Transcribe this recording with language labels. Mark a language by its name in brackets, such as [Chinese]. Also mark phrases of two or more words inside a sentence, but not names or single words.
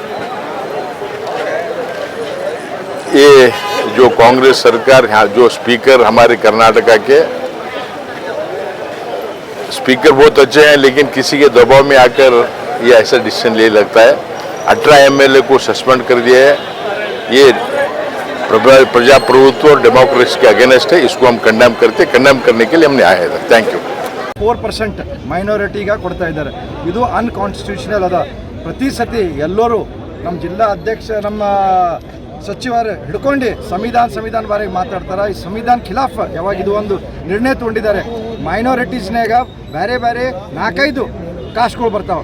[Hindi] ये जो कांग्रेस सरकार यहाँ जो स्पीकर हमारे कर्नाटका के स्पीकर बहुत अच्छे हैं, लेकिन किसी के दबाव में आकर ये ऐसा डिसीजन ले लगता है। 18 एमएलए को सस्पेंड कर दिया है। ये प्रजाप्रभुत्व और डेमोक्रेसी के अगेंस्ट है। इसको हम कंडेम करने के लिए हमने आए हैं। थैंक यू। [Kannada] 4% ಮೈನಾರಿಟಿಗೆ ಕೊಡ್ತಾ ಇದ್ದಾರೆ. ಇದು ಅನ್ಕಾನ್ಸ್ಟಿಟ್ಯೂಷನಲ್ ಅದ. ಪ್ರತಿ ಸತಿ ಎಲ್ಲರೂ ನಮ್ಮ ಜಿಲ್ಲಾ ಅಧ್ಯಕ್ಷ ನಮ್ಮ ಸಚಿವರು ಹಿಡ್ಕೊಂಡು ಸಂವಿಧಾನ ಬಾರಿ ಮಾತಾಡ್ತಾರೆ. ಈ ಸಂವಿಧಾನ ಖಿಲಾಫ್ ಯಾವಾಗ ಇದು ಒಂದು ನಿರ್ಣಯ ತಗೊಂಡಿದ್ದಾರೆ. ಮೈನಾರಿಟೀಸ್ನಾಗ ಬೇರೆ 4-5 ಕಾಸ್ಟ್ಗಳು ಬರ್ತಾವೆ.